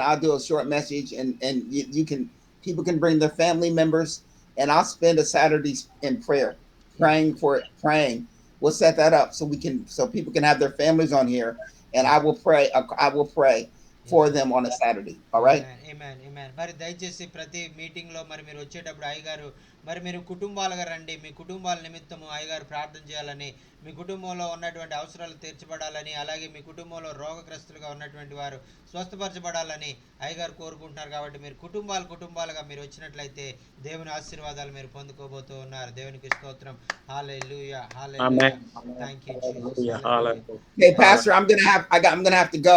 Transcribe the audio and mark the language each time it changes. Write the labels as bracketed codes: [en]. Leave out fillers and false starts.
[en] I'll do a short message, and you can people can bring their family members, and I'll spend a Saturday in prayer, praying for it, praying. We'll set that up so people can have their families on here, and I will pray. I will pray for them on a Saturday. All right. [te] ఆమేన్. మరి దయచేసి ప్రతి meeting లో మరి మీరు వచ్చేటప్పుడు అయ్యగారు మరి మీరు కుటుంబాలుగా రండి. మీ కుటుంబాల నిమిత్తము అయ్యగారు ప్రార్థన చేయాలని, మీ కుటుంబంలో ఉన్నటువంటి అవసరాలు తీర్చబడాలని, అలాగే మీ కుటుంబంలో రోగగ్రస్తులుగా ఉన్నటువంటి వారు స్వస్థపరచబడాలని అయ్యగారు కోరుకుంటున్నారు. కాబట్టి మీరు కుటుంబాలుగా మీరు వచ్చినట్లయితే దేవుని ఆశీర్వాదాలు మీరు పొందుకోబోతూ ఉన్నారు. దేవునికి స్తోత్రం. హల్లెలూయా. హల్లెలూయా. [en] Amen. Thank you Jesus. Hallelujah. [te] Hallelujah. [en] Hallelujah. Hey, Pastor, I'm gonna have to go.